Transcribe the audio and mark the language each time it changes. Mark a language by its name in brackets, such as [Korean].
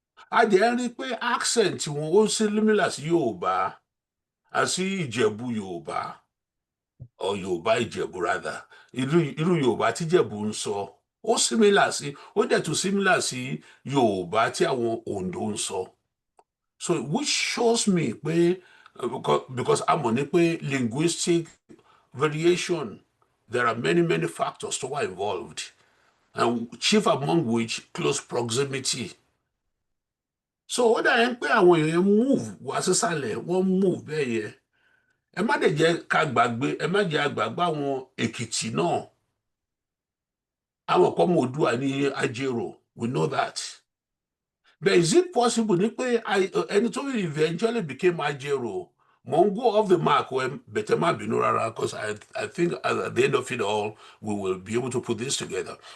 [Yoruba] A dẹ̀ rí pé accent wọn ó similar sí Yorùbá àti Ìjẹ̀bú Yorùbá or Yorùbá Ìjẹ̀bú rather irú Yorùbá tí Ìjẹ̀bú ń sọ ó similar sí ó dẹ̀ tún similar sí Yorùbá tí àwọn Oǹdó ń sọ. [English] So which shows me pé because a mọ̀ ní pé linguistic variation there are many factors to are involved and chief among which close proximity. [Yoruba] So ó dà yẹn pé àwọn èèyàn move wá sísàlẹ̀ wọ́n move bẹ́ẹ̀ yẹn ẹ má dẹ̀ jẹ́ ká gbàgbé ẹ má jẹ́ àgbàgbé àwọn Èkìtì náà àwọn kan mọ̀ Oòdua ní Àpérò [English] we know that. But is it possible [Yoruba] ní pé ẹni tó [English] eventually became Àpérò mo ń go off the mark when [Yoruba] bẹ̀tẹ̀ má bínú rárá [English] because I think at the end of it all we will be able to put this together.